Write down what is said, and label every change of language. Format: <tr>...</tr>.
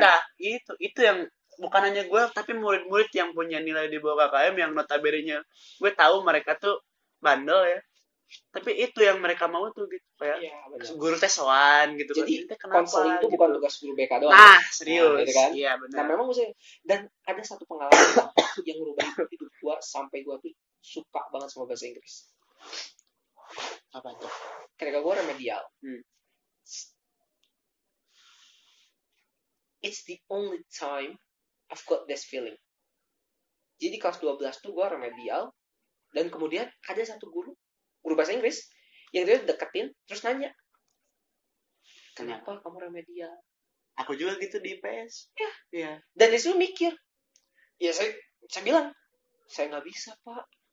<id>Nah itu yang bukan hanya gue tapi murid-murid yang punya nilai di bawah KKM yang notabene gue tahu mereka tuh bandel ya, tapi itu yang mereka mau tuh gitu kayak guru tes soal gitu. Jadi konseling itu bukan tugas guru BK doang. Nah serius gitu kan? Iya benar. Nah memang maksudnya, dan ada satu pengalaman yang merubah hidup gue sampai gue tuh suka banget sama bahasa Inggris. Apa tuh? Ketika gue remedial,</id> <en>it's the only time I've got this feeling.</en> <id>Jadi kelas 12 tuh gue remedial, dan kemudian ada satu guru guru bahasa Inggris yang dia deketin terus nanya, kenapa kamu remedial? Aku juga gitu di IPS. Iya. Dan disitu mikir, ya saya bilang, saya nggak bisa Pak.</id>